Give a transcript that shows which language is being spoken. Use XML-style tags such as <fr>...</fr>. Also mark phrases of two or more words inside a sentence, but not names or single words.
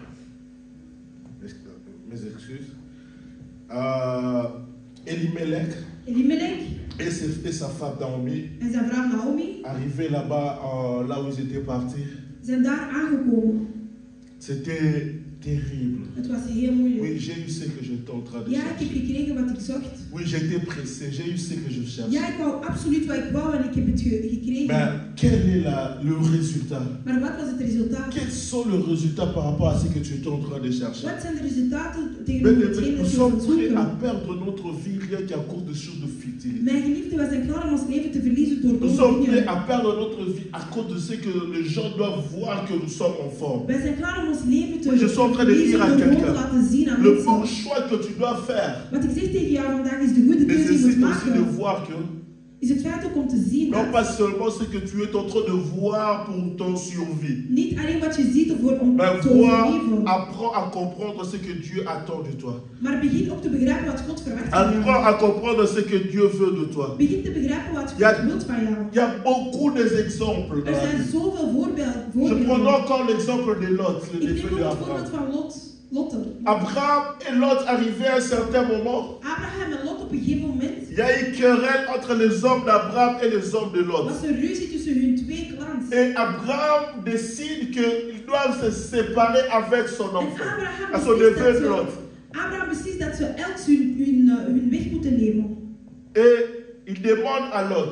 <fr>Mes excuses. Elimelech</fr> <nl>Elimelech</nl> <fr>et sa femme Naomi,</fr> <nl>en zijn vrouw Naomi</nl> <fr>arrivés là-bas, là où ils étaient partis,</fr> <nl>zijn daar aangekomen.</nl> <fr>c'était terrible.</fr> <nl>Het was heel moeilijk.</nl> <fr>Oui, j'ai eu ce que j'étais en train de</fr> <nl>Ja, ik heb</nl> <fr>chercher.</fr> <nl>gekregen wat ik zocht.</nl> <fr>Oui, j'étais pressé, j'ai eu ce que je cherchais.</fr> <nl>Ja, ik wou absoluut wat ik wou en ik heb het gekregen.</nl> <fr>Mais quel est le résultat?</fr> <nl>Maar wat was het resultaat?</nl> <fr>Quels sont les résultats par rapport à ce que tu étais en train de chercher?</fr> <nl>Wat zijn de resultaten</nl> <fr>Mais</fr> <nl>tegenover hetgeen</nl> <fr>nous</fr> <nl>dat je</nl> <fr>sommes</fr> <nl>wilt</nl> <fr>prêts à</fr> <nl>zoeken?</nl> <fr>perdre notre vie rien qu'à cause de choses de futilité.</fr> <nl>Mijn geliefde, we zijn klaar om ons leven te verliezen door</nl> <fr>Nous sommes</fr> <nl>domme</nl> <fr>prêts</fr> <nl>dingen.</nl> <fr>à perdre notre vie à cause de ce que les gens doivent voir que nous sommes en forme.</fr> <nl>Wij zijn klaar om ons leven te</nl> <fr>Oui, je suis en train de</fr> <nl>verliezen</nl> <fr>dire à</fr> <nl>door gewoon te</nl> <fr>quelqu'un,</fr> <nl>laten zien aan</nl> <fr>le bon</fr> <nl>mensen.</nl> <fr>choix que tu dois faire</fr> <nl>Wat ik zeg tegen jou vandaag is de goede keuze die je moet</nl> <fr>nécessite aussi de</fr> <nl>maken.</nl> <fr>voir que,</fr> <nl>Is het feit ook om te zien</nl> <fr>non</fr> <nl>dat</nl> <fr>pas seulement ce que tu es en train de voir pour ton survie,</fr> <nl>niet alleen wat je ziet om</nl> <fr>mais</fr> <nl>te</nl> <fr>voir,</fr> <nl>overleven,</nl> <fr>apprends à comprendre ce que Dieu attend de toi.</fr> <nl>maar begin ook te begrijpen wat God verwacht van</nl> <fr>Apprends</fr> <nl>jou.</nl> <fr>à comprendre ce que Dieu veut de toi.</fr> <nl>Begin te begrijpen wat Ja. God wil van jou.</nl> <fr>Il y a beaucoup d'exemples.</fr> <nl>Er zijn zoveel</nl> <fr>Je prends</fr> <nl>voorbeelden.</nl> <fr>encore l'exemple de Lot, le</fr> <nl>Ik</nl> <fr>neveu</fr> <nl>neem</nl> <fr>de</fr> <nl>ook het voorbeeld</nl> <fr>Abraham.</fr> <nl>van Lotte.</nl> <fr>Abraham et Lot arrivaient à un certain moment.</fr> <nl>Abraham en Lot op een gegeven moment</nl> <fr>Il y a une querelle entre les hommes d'Abraham et les hommes de Lot.</fr> <nl>was een ruzie tussen hun twee clans.</nl> <fr>Et Abraham décide qu'ils doivent se séparer avec son</fr> <nl>En</nl> <fr>enfant, à</fr> <nl>Abraham</nl> <fr>son neveu</fr> <nl>beslist,</nl> <fr>Lot.</fr> <nl>dat ze elk hun weg moeten nemen.</nl> <fr>Et il demande à Lot,</fr>